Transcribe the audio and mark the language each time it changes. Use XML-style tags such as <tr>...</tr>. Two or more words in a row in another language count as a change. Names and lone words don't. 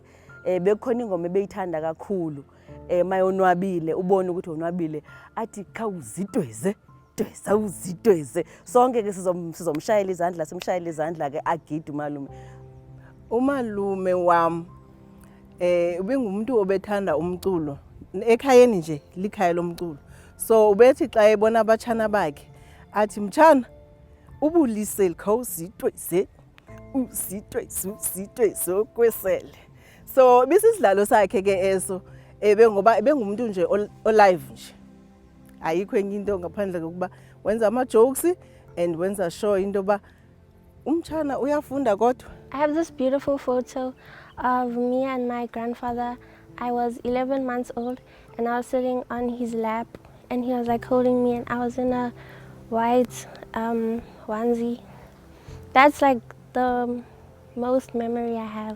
<xh>Bekhona ingoma ebeyithanda kakhulu. Mayonwabile ubone ukuthi onwabile athi khawuzidweze dweza uzidweze. Sonke ke sizomshayela izandla, simshayela izandla ke agide umalume. Umalume wam ubengumuntu obethanda umculo. Ekhayeni nje likhaya lomculo. So ubethi xa ebona abatshana bakhe athi mtshana ubulise khawuzidweze uzidweze okwesele. So bisisidlalo sakhe ke eso ngoba bengumuntu nje olive nje. Ayikho enye into ngaphandle kokuba wenza ama-jokes and wenza sure into ba umtshana uyafunda kodwa.</xh> <en>I have this beautiful photo of me and my grandfather. I was 11 months old and I was sitting on his lap and he was like holding me and I was in a white onesie. That's like the most memory I have.</en>